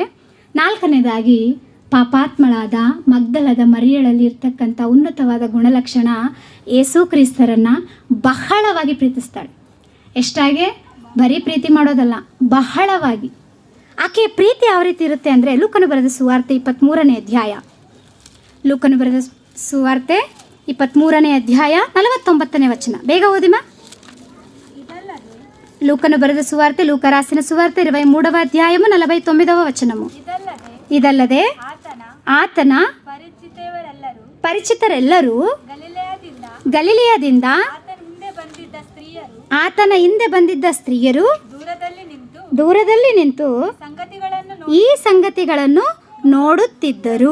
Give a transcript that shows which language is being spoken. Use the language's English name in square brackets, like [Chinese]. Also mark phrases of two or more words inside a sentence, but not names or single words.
[Kannada] 4ನೇದಾಗಿ ಪಾಪಾತ್ಮಳಾದ ಮಗ್ದಲದ ಮರಿಯಳಲ್ಲಿ ಇರ್ತಕ್ಕಂಥ ಉನ್ನತವಾದ ಗುಣಲಕ್ಷಣ, ಯೇಸು ಕ್ರಿಸ್ತರನ್ನು ಬಹಳವಾಗಿ ಪ್ರೀತಿಸ್ತಾಳೆ. ಎಷ್ಟಾಗೆ? ಬರೀ ಪ್ರೀತಿ ಮಾಡೋದಲ್ಲ, ಬಹಳವಾಗಿ. ಆಕೆಯ ಪ್ರೀತಿ ಯಾವ ರೀತಿ ಇರುತ್ತೆ ಅಂದರೆ, ಲೂಕನು ಬರೆದ ಸುವಾರ್ತೆ 23ನೇ ಅಧ್ಯಾಯ, ಲೂಕನು ಬರೆದ ಸುವಾರ್ತೆ 23ನೇ ಅಧ್ಯಾಯ 49ನೇ ವಚನ. ಬೇಗ ಓದಿಮ. ಲೂಕನು ಬರೆದ ಸುವಾರ್ತೆ [Telugu] లూక రాసిన సువార్తె 23వ అధ్యాయము 49వ వచనము. [Kannada] ಇದಲ್ಲದೆ ಆತನ ಪರಿಚಿತರೆಲ್ಲರೂ ಗಲಿಲಿಯದಿಂದ ಆತನ ಹಿಂದೆ ಬಂದಿದ್ದ ಸ್ತ್ರೀಯರು ದೂರದಲ್ಲಿ ನಿಂತು ಈ ಸಂಗತಿಗಳನ್ನು ನೋಡುತ್ತಿದ್ದರು.